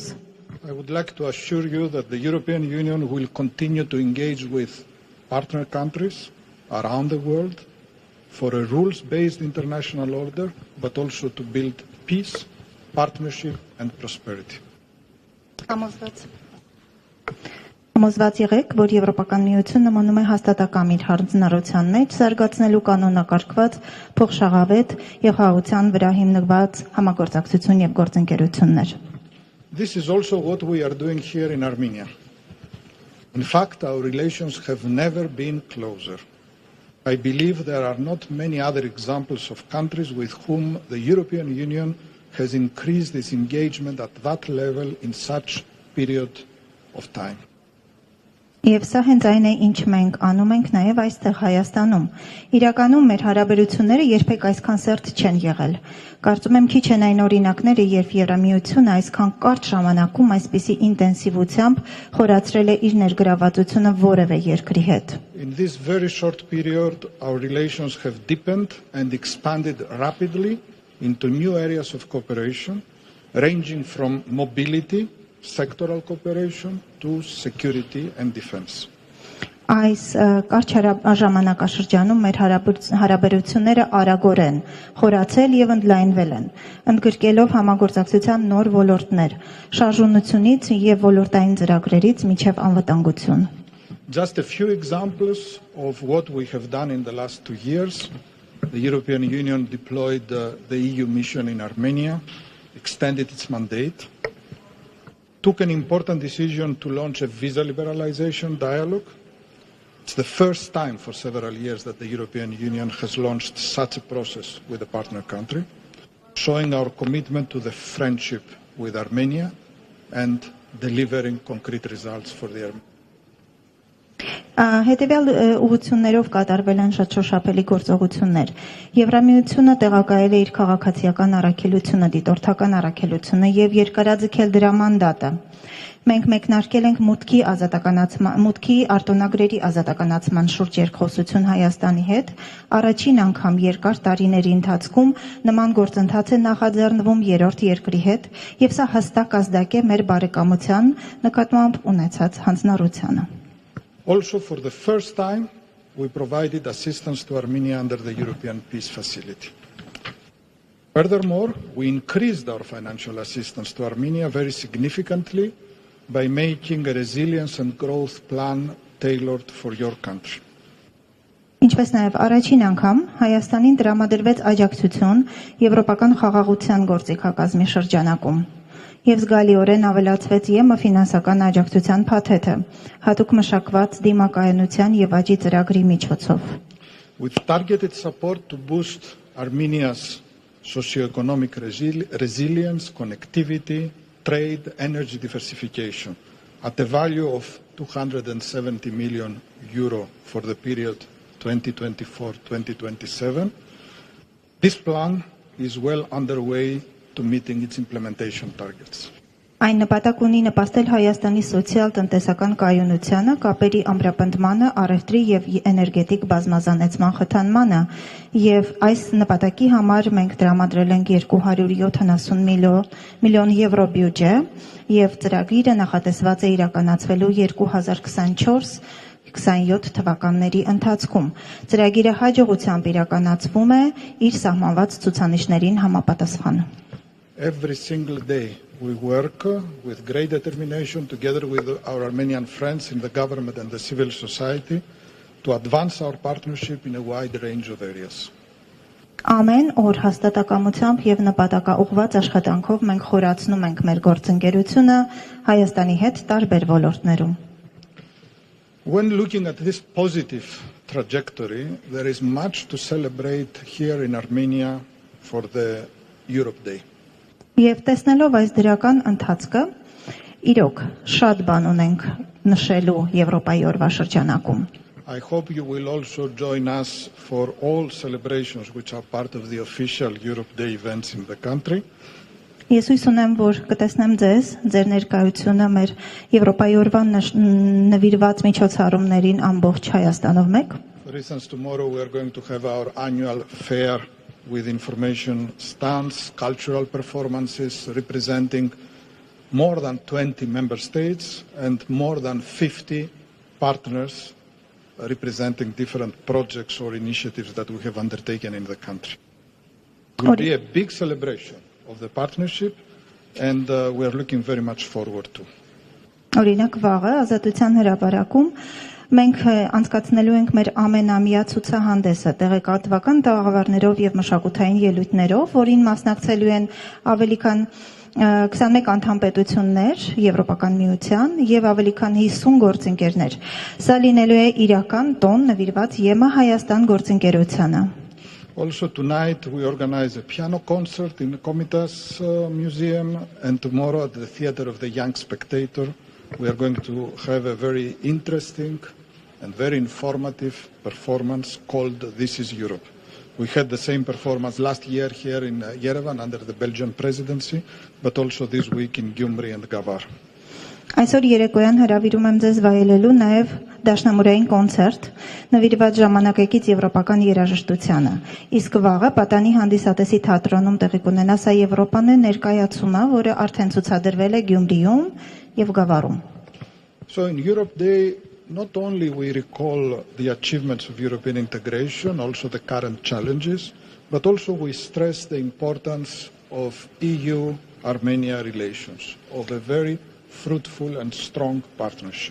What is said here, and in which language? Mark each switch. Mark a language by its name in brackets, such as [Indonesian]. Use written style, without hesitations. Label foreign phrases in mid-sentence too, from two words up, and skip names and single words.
[English] I would like to assure you that the European Union will continue to engage with partner countries around the world for a rules-based international order, but also to build peace, partnership and prosperity. [Armenian] Համոզված եղեք, որ Եվրոպական միությունը մնում է հաստատակամ իր հանձնառության մեջ զարգացնելու կանոնակարգված, փոխշաղավետ եւ խաղաղության վրա հիմնված համագործակցություն եւ գործընկերություններ։ [English] This is also what we are doing here in Armenia. In fact, our relations have never been closer. I believe there are not many other examples of countries with whom the European Union has increased its engagement at that level in such period of time. [Armenian] Եվ սա հենց այն է, ինչ մենք անում ենք նաև այստեղ Հայաստանում։ Իրականում մեր հարաբերությունները երբեք այսքան սերտ չեն եղել։ Կարծում եմ քիչ են այն օրինակները, երբ Եվրամիությունը այսքան կարճ ժամանակում այսպիսի ինտենսիվությամբ խորացրել է իր ներգրավվածությունը որևէ երկրի հետ։ [English] In this very short period, our relations have deepened and expanded rapidly into new areas of cooperation, ranging from mobility, sectoral cooperation to security and defense. [Armenian] Այս կարճ ժամանակաշրջանում մեր հարաբերությունները արագորեն խորացել եւ ընդլայնվել են, ընդգրկելով համագործակցության նոր ոլորտներ, շարժունությունից եւ ոլորտային ծրագրերից մինչեւ անվտանգություն։ [English] Just a few examples of what we have done in the last 2 years. The European Union deployed the EU mission in Armenia, extended its mandate, took an important decision to launch a visa liberalization dialogue. It's the first time for several years that the European Union has launched such a process with a partner country, showing our commitment to the friendship with Armenia and delivering concrete results for the Armenians. [Armenian] Հետևյալ ուղղություններով կատարվել են շատ շոշափելի գործողություններ։ Եվրամիությունը տեղակայել է իր քաղաքացիական առաքելությունը, դիտորդական առաքելությունը եւ երկարաձգել դրա մանդատը։ Մենք մեկնարկել ենք մուտքի արտոնագրերի ազատականացման շուրջ երկխոսություն Հայաստանի հետ։ Առաջին անգամ երկար տարիների ընթացքում նման գործընթաց է նախաձեռնվում երրորդ երկրի հետ եւ սա հստակ ազդակ է մեր բարեկամության նկատմամբ ունեցած հանձնառությանը։ [English] Also, for the first time, we provided assistance to Armenia under the European Peace Facility. Furthermore, we increased our financial assistance to Armenia very significantly by making a resilience and growth plan tailored for your country. [Armenian] Ինչպես նաև առաջին անգամ Հայաստանին տրամադրվեց աջակցություն Եվրոպական խաղաղության գործիքակազմի շրջանակում։ Եվ զգալիորեն ավելացվեց ԵՄ ֆինանսական աջակցության փաթեթը, հատուկ մշակված դիմակայունության եւ աճի ծրագրի միջոցով։ [English] With targeted support to boost Armenia's socio-economic resilience, connectivity, trade, energy diversification at a value of €270 million for the period 2024-2027. This plan is well underway to meeting its implementation targets. [Armenian] Այն նպատակ ունի նպաստել Հայաստանի սոցիալ-տնտեսական կայունությանը, կապերի ամրապնդմանը, առևտրի եւ էներգետիկ բազմազանեցման խթանմանը, եւ այս նպատակի համար մենք տրամադրել ենք 270 միլիոն եվրո բյուջե, եւ ծրագիրը նախատեսված է իրականացվելու 2024-27 թվականների ընթացքում։ Ծրագիրը հաջողությամբ իրականացվում է իր սահմանված ցուցանիշներին համապատասխան։ [English] Every single day we work with great determination together with our Armenian friends in the government and the civil society to advance our partnership in a wide range of areas. [Armenian] Ամեն օր հաստատակամությամբ եւ նպատակաուղղված աշխատանքով մենք խորացնում ենք մեր գործընկերությունը Հայաստանի հետ տարբեր ոլորտներում։ [English] When looking at this positive trajectory, there is much to celebrate here in Armenia for the Europe Day. [Armenian] Եվ տեսնելով այս դրական ընթացքը, իրոք շատ բան ունենք նշելու Եվրոպայի օրվա շրջանակում։ [English] I hope you will also join us for all celebrations which are part of the official Europe Day events in the country. [Armenian] Ես հույս ունեմ, որ կտեսնեմ ձեզ, ձեր ներկայությունը մեր Եվրոպայի օրվա նվիրված միջոցառումներին ամբողջ Հայաստանով մեկ։ [English] For instance, tomorrow we are going to have our annual fair with information stands, cultural performances representing more than 20 member states and more than 50 partners representing different projects or initiatives that we have undertaken in the country. It will be a big celebration of the partnership and we are looking very much forward to. [Armenian] Օրինակ վաղը Ազատության հրապարակում մենք անցկացնելու ենք մեր ամենամյա ցուցահանդեսը տեղեկատվական տաղավարներով եւ մշակութային ելույթներով, որին մասնակցելու են ավելի քան 21 անդամ պետություններ Եվրոպական միության եւ ավելի քան 50 գործընկերներ։ Սա լինելու է իրական տոն նվիրված ԵՄ Հայաստան գործընկերությանը։ [English] Also tonight we organize a piano concert in the Komitas Museum and tomorrow at the Theatre of the Young Spectator we are going to have a very interesting and very informative performance called This is Europe. We had the same performance last year here in Yerevan under the Belgian presidency, but also this week in Gyumri and Gavar. [Armenian] Այսօր երեկոյան հրավիրում եմ ձեզ վայելելու նաև դաշնամուրային կոնցերտ նվիրված ժամանակակից եվրոպական երաժշտությանը։ Իսկ վաղը Պատանի հանդիսատեսի թատրոնում տեղի կունենա սա Եվրոպան ներկայացումը, որը արդեն ցուցադրվել է Գյումրիում եւ Գավառում։ [English] So in Europe Day, not only we recall the achievements of European integration, also the current challenges, but also we stress the importance of EU-Armenia relations, of a very fruitful and strong partnership.